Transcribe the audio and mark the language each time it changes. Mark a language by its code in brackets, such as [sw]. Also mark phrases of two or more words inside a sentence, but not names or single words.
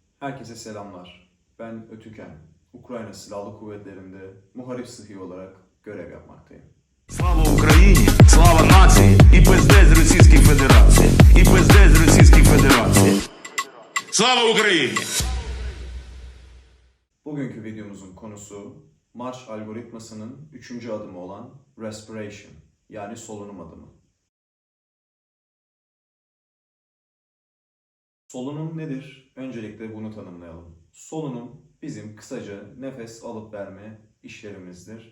[tr] Herkese selamlar. Ben Ötüken. Ukrayna Silahlı Kuvvetleri'nde muharip sıhhi olarak görev yapmaktayım. [uk] Слава Україні! Слава нації! І пиздець з Російської Федерації! І пиздець з Російської Федерації! Слава Україні! [tr] Bugünkü videomuzun konusu Marş algoritmasının 3. adımı olan respiration, yani solunum adımı. Solunum nedir? Öncelikle bunu tanımlayalım. Solunum bizim kısaca nefes alıp verme işlemimizdir.